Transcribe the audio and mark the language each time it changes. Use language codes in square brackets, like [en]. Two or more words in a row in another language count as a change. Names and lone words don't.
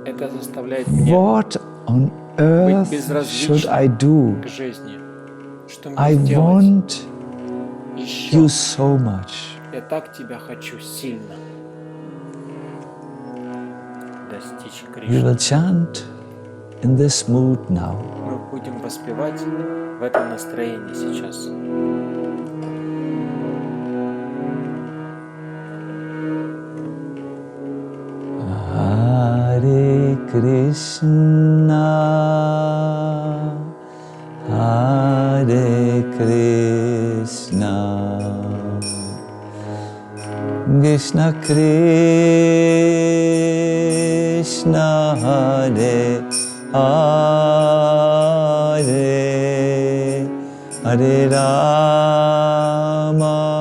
[ru] это заставляет меня [en] What on earth should I do? [ru] к жизни. Что мне [en] I [ru] сделать [en] want [ru] еще? [en] you so much. [ru] Я так тебя хочу сильно. Достичь [en] We [ru] Кришны. [en] will chant in this mood now. [ru] Мы будем воспевать в этом настроении сейчас. [sa] हरे कृष्ण, हरे कृष्ण कृष्ण कृष्ण हरे हरे हरे राम,